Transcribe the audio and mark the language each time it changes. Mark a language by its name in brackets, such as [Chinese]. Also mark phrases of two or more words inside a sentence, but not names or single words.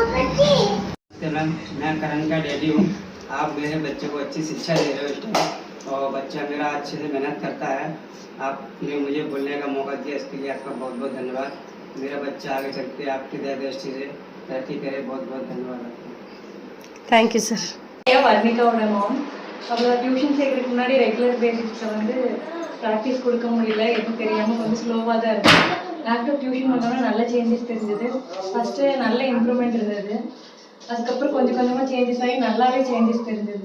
[Hindi] मैं करण का डैडी हूँ। आप मेरे बच्चे को अच्छी शिक्षा दे रहे हो इस टाइम, और बच्चा मेरा अच्छे से मेहनत करता है। आपने मुझे बोलने का मौका दिया, इसके लिए आपका बहुत बहुत धन्यवाद। मेरा बच्चा आगे चलते आपकी दया दृष्टि से तरक्की करे, बहुत बहुत धन्यवाद आपको। [English] Thank you sir. [Tamil] வர்ணிகாவோட மாம். அவளை டியூஷன் சேர்க்கறதுக்கு முன்னாடி [English] regular basics-ல [Tamil] வந்து ப்ராக்டிஸ் கொடுக்க முடியல, எதுவும் தெரியாமல் கொஞ்சம் ஸ்லோவாக தான் இருக்கும். லேப்டாப் டியூஷன் பண்ணோன்னா நல்ல சேஞ்சஸ் தெரிஞ்சது. ஃபஸ்ட்டு நல்ல இம்ப்ரூவ்மெண்ட் இருந்தது. அதுக்கப்புறம் கொஞ்சம் கொஞ்சமாக சேஞ்சஸ் ஆகி நல்லாவே சேஞ்சஸ் தெரிஞ்சது.